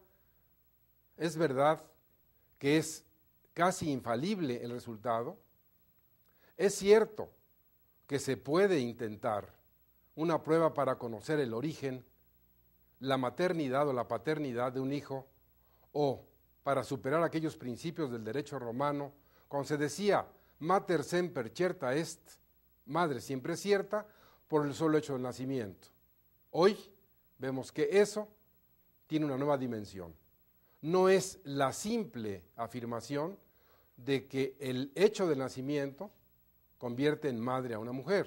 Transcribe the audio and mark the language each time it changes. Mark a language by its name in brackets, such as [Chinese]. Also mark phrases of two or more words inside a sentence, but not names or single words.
[Spanish] Es verdad que es casi infalible el resultado. Es cierto que se puede intentar una prueba para conocer el origen, la maternidad o la paternidad de un hijo, o para superar aquellos principios del derecho romano, cuando se decía [Latin] mater semper certa est, [Spanish] madre siempre cierta, por el solo hecho del nacimiento. Hoy vemos que eso tiene una nueva dimensión. No es la simple afirmación de que el hecho del nacimiento convierte en madre a una mujer.